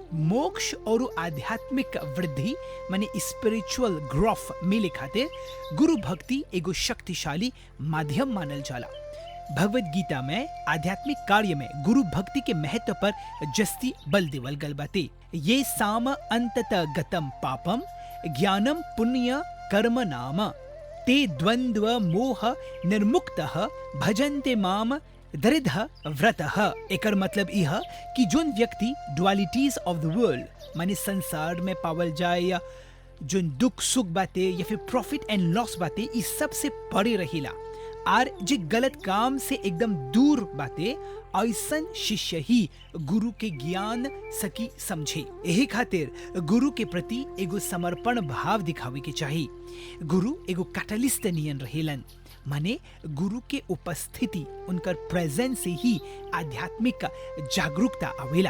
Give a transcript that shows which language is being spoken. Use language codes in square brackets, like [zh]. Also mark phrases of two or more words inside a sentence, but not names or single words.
[bho] मोक्ष और आध्यात्मिक वृद्धि माने [en] spiritual growth [bho] मिले खातिर गुरु भक्ति एगो शक्तिशाली माध्यम मानल जाला। भगवत गीता में आध्यात्मिक कार्य में गुरु भक्ति के महत्व पर जस्ती बल देवल गल बाते। [sa] ये साम अंतत गतम पापम ज्ञानम पुण्य कर्म नाम ते द्वंद्व मोह निर्मुक्तः भजन्ते माम दरिद्ध व्रतः। [bho] एकर मतलब यह कि जोन व्यक्ति [en] dualities of the world [bho] माने संसार में पावल जाए या जोन दुख सुख बाते या फिर [en] profit and loss [bho] बाते इस सब से परे रहेला और जे गलत काम से एकदम दूर बाते, ऐसन शिष्य ही गुरु के ज्ञान सकी समझे। यही खातिर गुरु के प्रति एगो समर्पण भाव दिखावे के चाही। गुरु एगो कैटलिस्ट नियन रहेलन, माने गुरु के उपस्थिति उनकर प्रेजेंस से ही आध्यात्मिक जागरूकता आवेला।